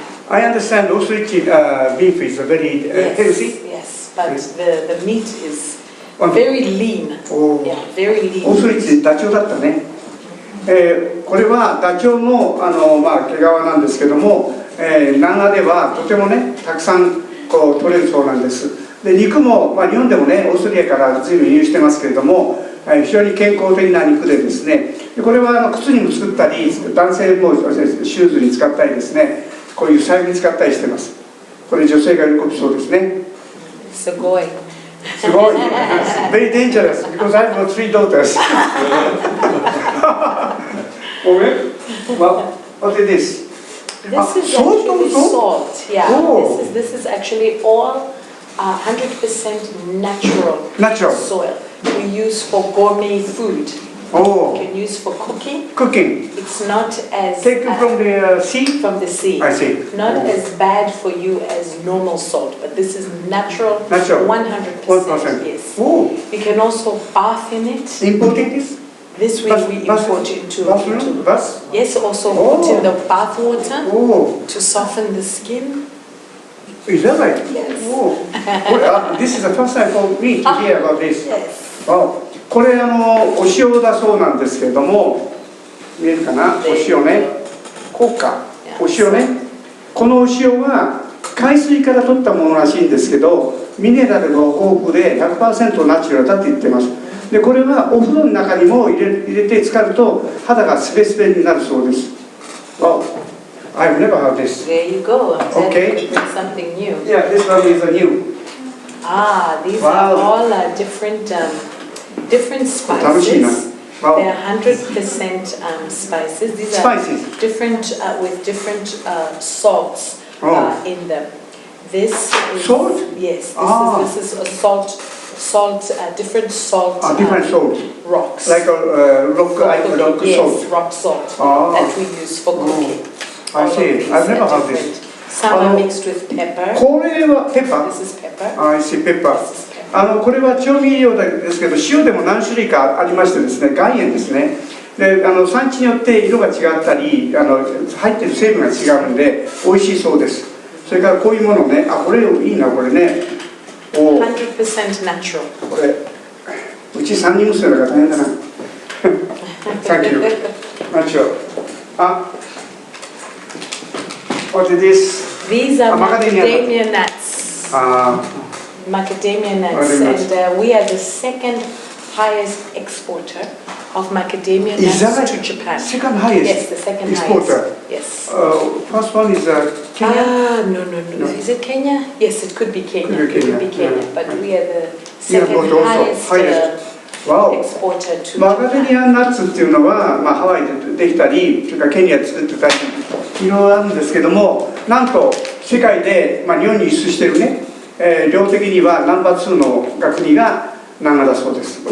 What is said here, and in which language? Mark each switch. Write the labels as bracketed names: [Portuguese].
[English] I understand ostrich beef is very healthy. Yes, but the meat is very lean. Yeah, very lean. [Japanese] オストリッチダチョウだったね。これはダチョウの毛皮なんですけども、南アではとてもねたくさんこう取れるそうなんです。で肉も、日本でもねオーストリアから随分輸入してますけれども、非常に健康的な肉でですね、でこれは靴にも作ったり、男性もシューズに使ったりですね、こういう財布に使ったりしてます。これ女性が喜びそうですね。すごい。すごい。 [English] Very dangerous because I've got 3 daughters. Okay. Well, what is this? This is actually salt. Yeah. This is actually all 100% natural soil. We use for gourmet food. Oh. You can use for cooking. Cooking. It's not as taken from the sea. From the sea. I see. Not as bad for you as normal salt, but this is natural. 100%. Yes. Oh. You can also bath in it. Importing this? This we import into. Yes, also put in the bath water to soften the skin. Is that right? Yes. Oh. This is the first time for me to hear about this. Yes. Oh. [Japanese] これお塩だそうなんですけれども、見えるかな、お塩ね、こうか、お塩ね、このお塩は海水から取ったものらしいんですけど、ミネラルが豊富で 100% ナチュラルだって言ってます。でこれはお風呂の中にも入れて使うと肌がスベスベになるそうです。 [English] Wow, I've never heard this. There you go. Okay. Something new. Yeah, this one is a new. These are all different spices. They're 100% spices. These are different with different salts in them. This is salt. Yes. This is a salt. Different salt. Different salt. Rocks. Like a rock salt. Yes, rock salt that we use for cooking. I see. I've never heard this. Some are mixed with pepper. [Japanese] これはペッパー。 [English] This is pepper. I see pepper. [Japanese] これは調味料ですけど、塩でも何種類かありましてですね、岩塩ですね。で産地によって色が違ったり入ってる成分が違うので美味しいそうです。それからこういうものね、これいいな、これね。 [English] 100% natural. [Japanese] これうち3人娘だから大変だな。 [English] Thank you. Natural. What is this? These are macadamia nuts. Macadamia nuts, and we are the second highest exporter of macadamia nuts to Japan. Second highest? Yes, the second exporter. Highest. Yes. First one is Kenya? No. Is it Kenya? Yes, it could be Kenya. It could be Kenya, but we are the second highest exporter to Japan. [Japanese] マカデミアナッツっていうのは、ハワイでできたり、それからケニアで作ってたり、いろいろあるんですけども、なんと世界で、日本に輸出してるね、量的にはナンバー2の国が長だそうです。